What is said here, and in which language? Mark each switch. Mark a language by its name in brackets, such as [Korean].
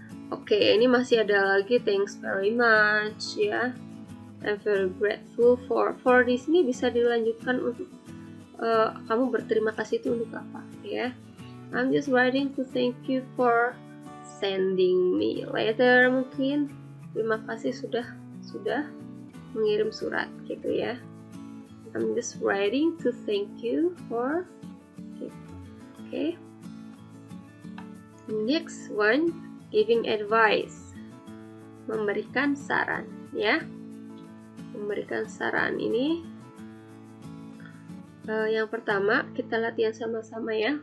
[Indonesian] Oke, ini masih ada lagi [English] thanks very much [Indonesian] ya. [English] I'm very grateful for. [Indonesian] For di sini bisa dilanjutkan untuk kamu berterima kasih itu untuk apa ya. [English] I'm just writing to thank you for sending me letter [Indonesian] mungkin. Terima kasih sudah mengirim surat gitu ya. [English] I'm just writing to thank you for. Okay. Next one, giving advice, [Indonesian] memberikan saran [English] ya. [Indonesian] Memberikan saran ini yang pertama kita latihan sama-sama ya.